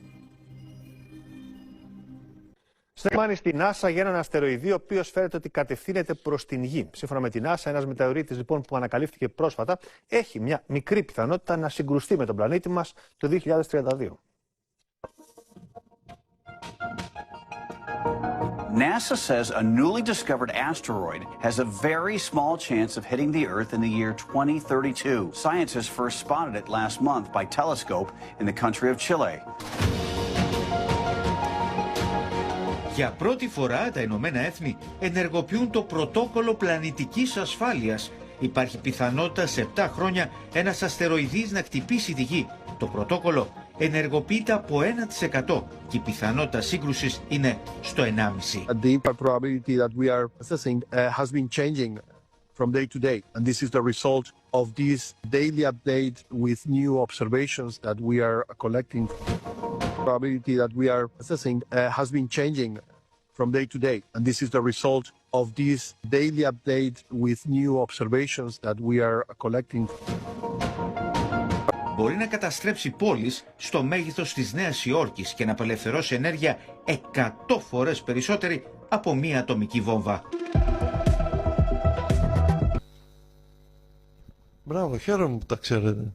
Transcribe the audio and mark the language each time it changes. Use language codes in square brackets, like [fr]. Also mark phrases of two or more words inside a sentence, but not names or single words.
[el] Στέφανη στη NASA για έναν αστεροειδή, ο οποίος φαίνεται ότι κατευθύνεται προς την Γη. Σύμφωνα με την NASA, ένας μετεωρίτης λοιπόν που ανακαλύφθηκε πρόσφατα έχει μια μικρή πιθανότητα να συγκρουστεί με τον πλανήτη μας το 2032. [en] NASA says a newly discovered asteroid has a very small chance of hitting the Earth in the year 2032. Scientists first spotted it last month by telescope in the country of Chile. [el] Για πρώτη φορά τα Ηνωμένα Έθνη ενεργοποιούν το πρωτόκολλο πλανητικής ασφάλειας. Υπάρχει πιθανότητα σε 7 χρόνια ένας αστεροειδής να χτυπήσει τη Γη. Το πρωτόκολλο ενεργοποιείται από 1% και η πιθανότητα σύγκρουσης είναι στο 1,5%. [en] The probability that we are assessing has been changing from day to day, and this is the result of this daily update with new observations that we are collecting. Probability that we are assessing has been changing from day to day, and this is the result of this daily update with new observations that we are collecting. [el] Μπορεί να καταστρέψει πόλεις στο μέγεθος της Νέας Υόρκης και να απελευθερώσει ενέργεια 100 φορές περισσότερη από μία ατομική βόμβα. Μπράβο, χαίρομαι που τα ξέρετε.